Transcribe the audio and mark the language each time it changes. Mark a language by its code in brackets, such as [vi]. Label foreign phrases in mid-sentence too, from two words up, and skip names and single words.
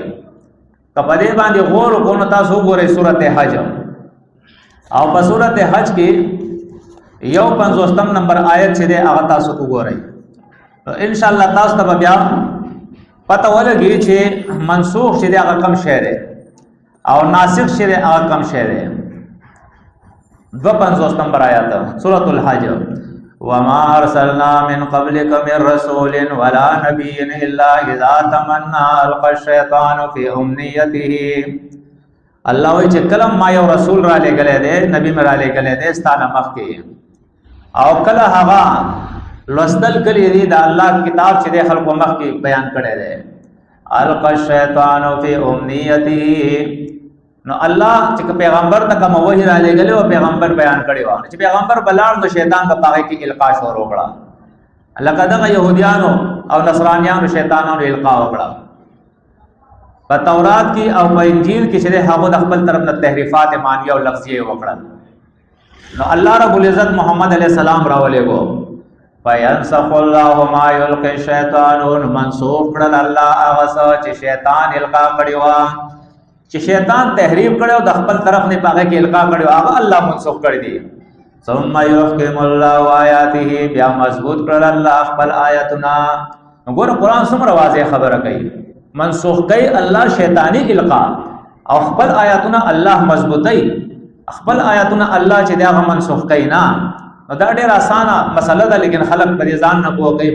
[ps] که په دې باندې غور وکړو نو تاسو وګورئ سورت حج، او په سورت حج کې 51 نمبر آیت چې دی هغه تاسو وګورئ. [ar] ان شاء الله [ps] تاسو ته بیا پته ولګي چې منسوخ چې دی هغه کم شی دی او ناسخ چې دی هغه کم شی دی. 52 نمبر آیت [ar] سورۃ الحج: وما ارسلنا من قبلك من رسول ولا نبي الا اذا تمنى القى الشيطان في امنيته. [ps] الله وی چې کلم ما یو رسول را لګلې دی، نبی مې را لګلې دی ستانه مخکې، او کله هغه لوستل کړي دي د الله کتاب چې د خلکو مخکې بیان کړی دی. [ar] القى الشيطان في امنيته. [ps] نو الله چې پیغمبر ته کوم وحی را لګلې او پیغمبر بیان کړی و چې پیغمبر بلار نو شیطان په پاره کې القا شروع کړه. لکه دغه يهوديانو او نصرانيانو شیطانانو القا وکړه. په تورات کې او په انجیل کې چې هغه د خپل طرف نه تحریفات مانیه او لفظیه وکړل. نو [ar] الله رب العزت [ps] محمد [ar] علیہ السلام [ps] راولېګو، [ar] فینسخ الله ما یلقي الشیطان. [ps] منسوخ کړل الله هغه څه چې شیطان القا کړی و، چې شیطان تحریف کړي او د خپل طرف نه پاګه کې القا کړي هغه الله منسوخ کړی دي. [ar] ثم يحكم الله آیاته. [ps] بیا مضبوط کړل الله خپل آیاتنا. وګوره قرآن څومره واضح خبره کوي، منسوخ کوي الله شیطانی القا او خپل آیاتنا الله مضبوطي. خپل آیاتنا الله چې دا منسوخ کوي نه، نو دا ډېر اسانه مسله ده، لیکن خلک په دې ځان نه پوه کوي.